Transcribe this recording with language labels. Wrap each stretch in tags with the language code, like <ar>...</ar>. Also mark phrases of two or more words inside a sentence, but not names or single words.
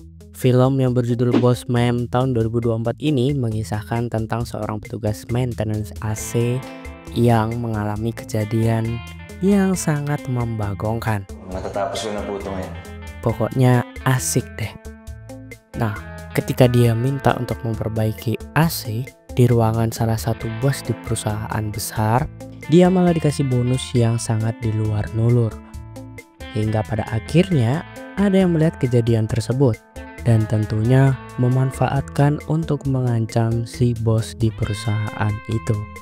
<id>Film yang berjudul Bossman tahun 2024 ini mengisahkan tentang seorang petugas maintenance AC yang mengalami kejadian yang sangat membagongkan.</id> <tl>Matatapos ko na po ito ngayon.</tl> <id>Pokoknya asik deh. Nah, ketika dia minta untuk memperbaiki AC di ruangan salah satu bos di perusahaan besar, dia malah dikasih bonus yang sangat di luar nulur. Hingga pada akhirnya ada yang melihat kejadian tersebut dan tentunya memanfaatkan untuk mengancam si bos di perusahaan itu.</id>